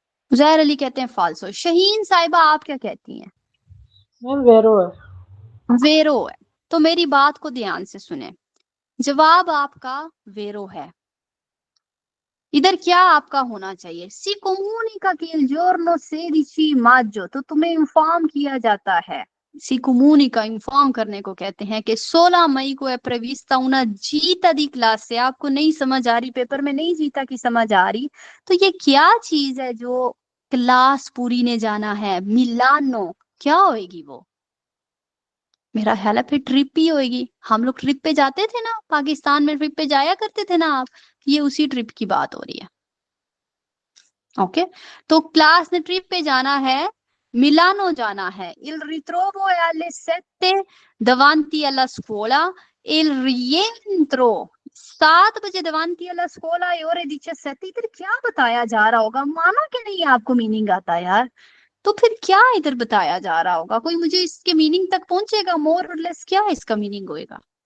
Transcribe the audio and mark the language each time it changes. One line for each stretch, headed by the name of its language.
Hindi: उजैर अली कहते हैं फाल्सो। शहीन साहिबा आप क्या कहती हैं? वेरो है। वेरो है। तो मेरी बात को ध्यान से सुने, जवाब आपका वेरो है। इधर क्या आपका होना चाहिए?
Italian: सी comunica che il giorno 16 maggio।
Hindi: तो तुम्हें इन्फॉर्म किया जाता है।
Italian: सी comunica
Hindi: इन्फॉर्म करने को कहते हैं कि 16 मई को है
Italian: prevista una gita di classe।
Hindi: आपको नहीं समझ आ रही, पेपर में नहीं जीता की समझ आ रही, तो ये क्या चीज है जो क्लास पूरी ने जाना है? मिलानो। क्या होएगी वो? मेरा ख्याल है फिर ट्रिप ही होएगी। हम लोग ट्रिप पे जाते थे ना, पाकिस्तान में ट्रिप पे जाया करते थे ना आप, ये उसी ट्रिप की बात हो रही है। ओके, तो क्लास ने ट्रिप पे जाना है मिलानो जाना है।
Italian: Il ritrovo è alle 7 davanti alla scuola. Il rientro 7 बजे davanti alla scuola e ore 17।
Hindi: इधर क्या बताया जा रहा होगा? माना कि नहीं आपको मीनिंग आता यार, तो फिर क्या इधर बताया जा रहा होगा? कोई मुझे इसके मीनिंग तक पहुंचेगा? मोर और लेस क्या इसका मीनिंग होएगा?